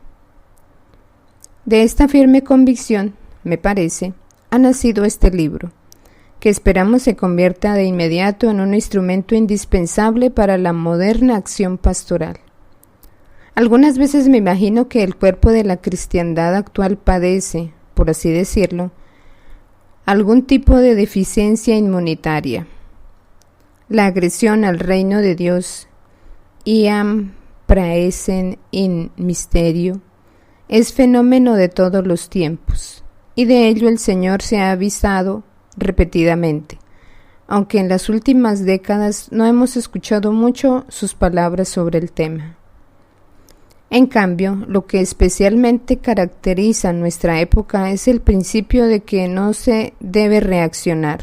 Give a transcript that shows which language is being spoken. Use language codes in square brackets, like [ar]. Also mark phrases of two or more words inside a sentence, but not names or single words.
[es] De esta firme convicción, me parece, ha nacido este libro, que esperamos se convierta de inmediato en un instrumento indispensable para la moderna acción pastoral. Algunas veces me imagino que el cuerpo de la cristiandad actual padece, por así decirlo, algún tipo de deficiencia inmunitaria. La agresión al reino de Dios, [la] iam praesent in mysterio, [es] es fenómeno de todos los tiempos, y de ello el Señor se ha avisado repetidamente, aunque en las últimas décadas no hemos escuchado mucho sus palabras sobre el tema. En cambio, lo que especialmente caracteriza nuestra época es el principio de que no se debe reaccionar.